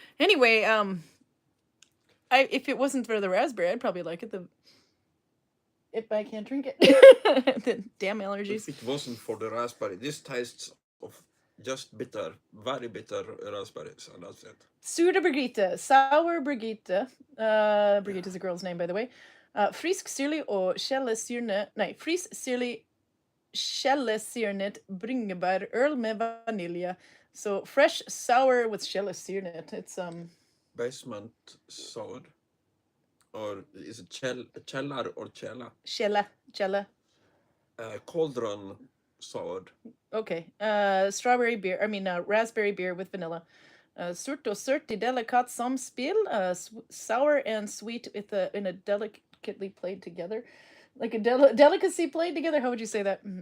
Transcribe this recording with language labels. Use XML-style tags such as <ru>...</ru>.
<en>Anyway, if it wasn't for the raspberry, I'd probably like it. If I can't drink it. The damn allergies. If it wasn't for the raspberry, this tastes of just bitter, very bitter raspberries, and that's it. Sure Brigitte, sour Brigitte. Brigitte is a girl's name, by the way.</en> <no>Frisk syrlig og skjellesyrnet. Nei, frisk syrlig skjellesyrnet bringebær øl med vanilje.</no> <en>So fresh sour with skjellesyrnet. It's basement sour. Or is it cellar or cella? Cella. Cauldron sour. Okay. Strawberry beer. Raspberry beer with vanilla.</en> <no>Surt og sørt i delikat samspill.</no> <en>Sour and sweet in a delicately played together. Like a delicacy played together. How would you say that?</en>